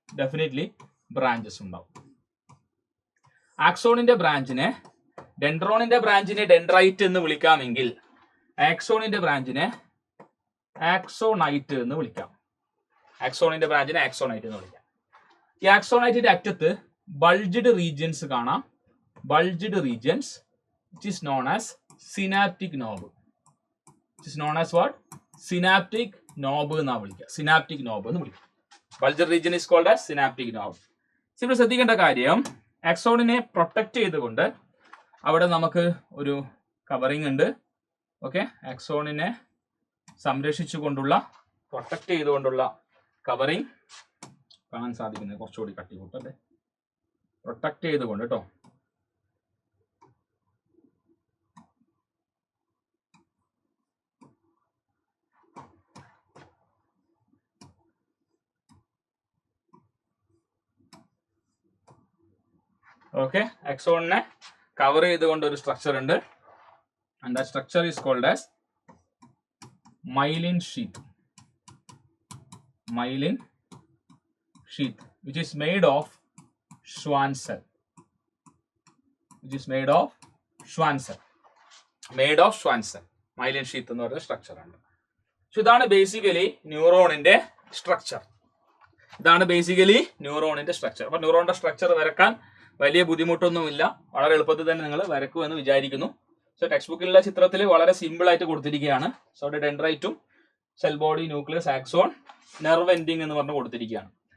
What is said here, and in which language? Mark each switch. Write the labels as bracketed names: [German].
[Malayalam] Definitely branches ഉണ്ടാവും. ആക്സോണിന്റെ ബ്രാഞ്ചിനെ, ഡെൻഡ്രോണിന്റെ ബ്രാഞ്ചിനെ dendrite എന്ന് വിളിക്കാമെങ്കിൽ ആക്സോണിന്റെ ബ്രാഞ്ചിനെ ആക്സോണൈറ്റ് എന്ന് വിളിക്കാം. ആക്സോണിന്റെ ബ്രാഞ്ചിനെ ആക്സോണൈറ്റ് എന്ന് വിളിക്കാം. ഈ ആക്സോണൈറ്റിന്റെ അറ്റത്ത് ബൾജ്ഡ് റീജിയൻസ് കാണാം. [English] Bulged regions which is known as synaptic knob. Which is known as what? Synaptic knob [Malayalam] എന്നാ വിളിക്കുക. [English] Synaptic knob [Malayalam] എന്ന് വിളിക്കുക. [English] Bulged region is called as synaptic nerve. ഇവിടെ ശ്രദ്ധിക്കേണ്ട കാര്യം, ആക്സോണിനെ പ്രൊട്ടക്ട് ചെയ്തുകൊണ്ട് അവിടെ നമുക്ക് ഒരു കവറിങ് ഉണ്ട്. ഓക്കെ, ആക്സോണിനെ സംരക്ഷിച്ചുകൊണ്ടുള്ള, പ്രൊട്ടക്ട് ചെയ്തുകൊണ്ടുള്ള കവറിങ് കാണാൻ സാധിക്കുന്നത്. കുറച്ചുകൂടി കട്ടി കൂട്ടല്ലേ, പ്രൊട്ടക്ട് ചെയ്തുകൊണ്ട് കേട്ടോ. ഓക്കെ, ആക്സോണിനെ കവർ ചെയ്തുകൊണ്ട് ഒരു സ്ട്രക്ചർ ഉണ്ട്. And that structure is called as myelin sheath. Myelin sheath, which is made of Schwann cell. Which is made of Schwann cell. Made of Schwann cell. [Malayalam] Myelin sheath എന്ന് പറയുന്ന structure ഉണ്ട്. So ഇതാണ് basically ന്യൂറോണിന്റെ structure. ഇതാണ് basically ന്യൂറോണിന്റെ structure. അപ്പൊ ന്യൂറോണിന്റെ structure വരക്കാൻ വലിയ ബുദ്ധിമുട്ടൊന്നുമില്ല, വളരെ എളുപ്പത്തിൽ തന്നെ നിങ്ങൾ വരക്കുമെന്ന് വിചാരിക്കുന്നു. സോ ടെക്സ്റ്റ് ബുക്കിലുള്ള ചിത്രത്തിൽ വളരെ സിമ്പിൾ ആയിട്ട് കൊടുത്തിരിക്കുകയാണ്. So ഡെൻഡ്രൈറ്റും cell body, nucleus, axon, nerve ending എന്ന് പറഞ്ഞ് കൊടുത്തിരിക്കുകയാണ്.